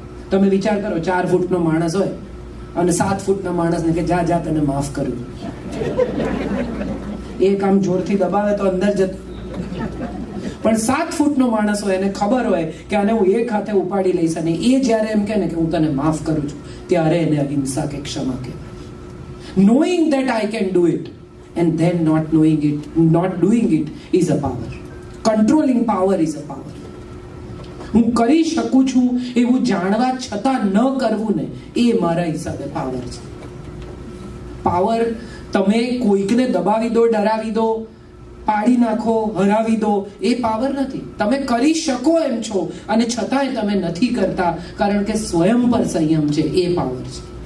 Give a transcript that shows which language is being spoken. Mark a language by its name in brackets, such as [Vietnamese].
[Gujarati] તમે વિચાર કરો, 4 ફૂટનો માણસ હોય અને 7 ફૂટના માણસને કે જા જા તને માફ કર્યું, એક આમ જોરથી દબાવે તો અંદર જતો. પણ 7 ફૂટનો માણસ હોય એને ખબર હોય કે આને હું એક હાથે ઉપાડી લઈશ, અને એ જ્યારે એમ કહે ને કે હું તને માફ કરું છું, ત્યારે એને અહિંસા કે ક્ષમા કહેવાય. [English] Knowing that I can do it and then not knowing it, not doing it is a power. Controlling power is a power. [Gujarati] હું કરી શકું છું એવું જાણવા છતાં ન કરવું ને, એ મારા હિસાબે પાવર છે. પાવર તમે કોઈકને દબાવી દો, ડરાવી દો, પાડી નાખો, હરાવી દો, એ પાવર નથી. તમે કરી શકો એમ છો અને છતાંય તમે નથી કરતા કારણ કે સ્વયં પર સંયમ છે, એ પાવર છે.